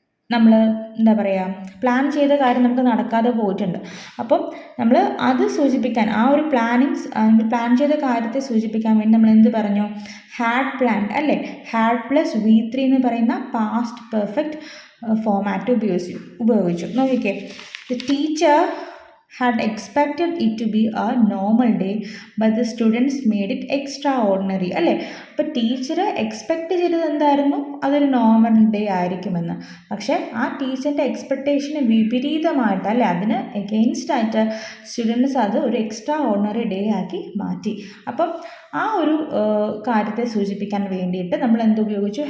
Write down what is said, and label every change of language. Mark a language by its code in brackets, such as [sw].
[ml] നമ്മൾ എന്താ പറയുക, പ്ലാൻ ചെയ്ത കാര്യം നമുക്ക് നടക്കാതെ പോയിട്ടുണ്ട്. അപ്പം നമ്മൾ അത് സൂചിപ്പിക്കാൻ, ആ ഒരു പ്ലാൻ ചെയ്ത കാര്യത്തെ സൂചിപ്പിക്കാൻ വേണ്ടി നമ്മൾ എന്ത് പറഞ്ഞു? ഹാഡ് പ്ലാൻ അല്ലേ? ഹാഡ് പ്ലസ് V3 എന്ന് പറയുന്ന പാസ്റ്റ് പെർഫെക്റ്റ് ഫോമാറ്റ് ഉപയോഗിച്ചു. നോക്കിക്കേ, [en] The teacher had expected it to be a normal day, but the students made it extraordinary അല്ലേ? [ml] അപ്പോൾ ടീച്ചർ എക്സ്പെക്റ്റ് ചെയ്തത് എന്തായിരുന്നു? അതൊരു നോർമൽ ഡേ ആയിരിക്കുമെന്ന്. പക്ഷേ ആ ടീച്ചറിൻ്റെ എക്സ്പെക്റ്റേഷന് വിപരീതമായിട്ട് അല്ലേ, അതിന് എഗെയിൻസ്റ്റ് ആയിട്ട് സ്റ്റുഡൻസ് അത് ഒരു എക്സ്ട്രാ ഓർഡിനറി ഡേ ആക്കി മാറ്റി. അപ്പം ആ ഒരു കാര്യത്തെ സൂചിപ്പിക്കാൻ വേണ്ടിയിട്ട് നമ്മൾ എന്ത് ഉപയോഗിച്ചു?